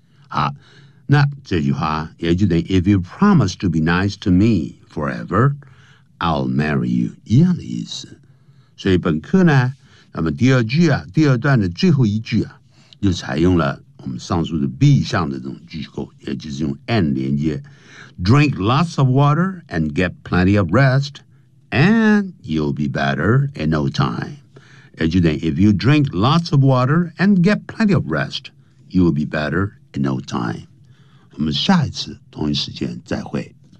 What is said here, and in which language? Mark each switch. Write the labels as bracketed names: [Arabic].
[Chinese] 好，那这句话也就等于 [English] If you promise to be nice to me forever, I'll marry you, [Chinese] 一样的意思。所以本课呢，那么第二句啊，第二段的最后一句啊，就采用了我们上述的 B 项的这种句构，也就是用 and 连接。 [English] Drink lots of water and get plenty of rest, and you'll be better in no time. If you drink lots of water and get plenty of rest, you will be better in no time. [Chinese] 我们下一次同一时间再会。